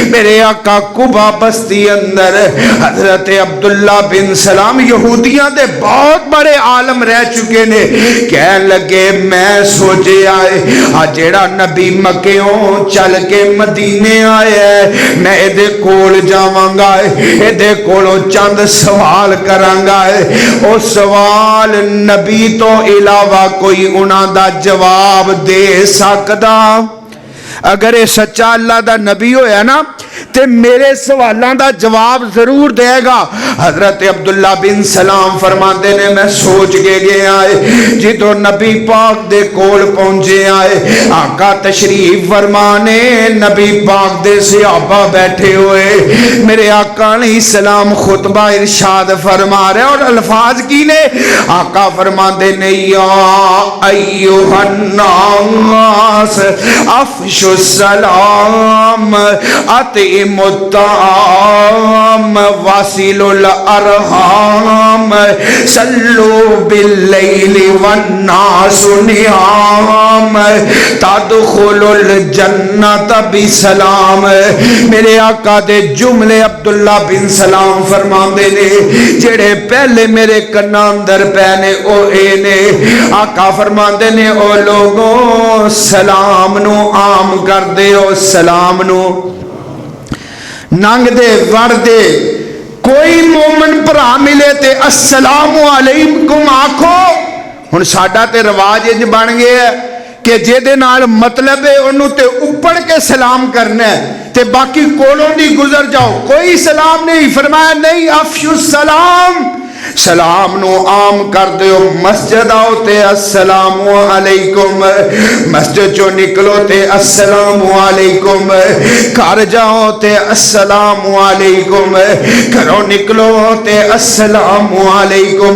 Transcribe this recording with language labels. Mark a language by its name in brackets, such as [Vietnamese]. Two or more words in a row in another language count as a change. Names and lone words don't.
[Punjabi] میرے آقا قبا بستی اندر حضرت عبداللہ بن سلام یہودیاں دے بہت بڑے عالم رہ چکے نے, کہن لگے میں سوچے آئے جیڑا نبی مکیوں چل کے مدینے آیا ہے, میں ایدے کول جاواں گا, ایدے کولوں چند سوال کراں گا. او سوال نبی تو علاوہ کوئی انہاں دا جواب دے سکدا؟ اگر یہ سچا اللہ دا نبی ہویا نا تے میرے سوالاں دا جواب ضرور دے گا. حضرت عبداللہ بن سلام فرماتے نے میں سوچ کے گیا ہے. جدو نبی پاک دے کول پہنچے آئے, آقا تشریف فرمانے, نبی پاک دے صحابہ بیٹھے ہوئے. میرے آقا [Arabic] علیہ السلام [Punjabi] خطبہ ارشاد فرما رہے اور الفاظ کی نے. آقا فرماتے نے [Arabic] یا ایوہ الناس افشوا السلام اطعموا الطعام واصلوا الارحام صلوا باللیل والناس نیام تدخلوا الجنت بسلام. [Punjabi] میرے آقا دے جملے عبداللہ بن سلام فرماندے نے جڑے پہلے میرے کنا اندر پہنے او اے نے. آقا فرماندے نے او لوگوں سلام نو عام کر دے, او سلام نو ننگ دے وڑ دے. کوئی مومن بھرا ملے تے [Arabic] السلام علیکم [Punjabi] آکھو. ہن ساڈا تے رواج انج بن گیا ہے کہ جے دے نال مطلب ہے انہوں تے اپڑ کے سلام کرنا ہے تے باقی کولوں دی گزر جاؤ. کوئی سلام نہیں. فرمایا نہیں, [Arabic] افشو السلام, [Punjabi] سلام نو عام کر دیو. مسجد آؤ تے [Arabic] السلام علیکم, [Punjabi] مسجد جو نکلو تے [Arabic] السلام علیکم, [Punjabi] گھر جاؤ تے [Arabic] السلام علیکم, [Punjabi] گھروں نکلو تے [Arabic] السلام علیکم.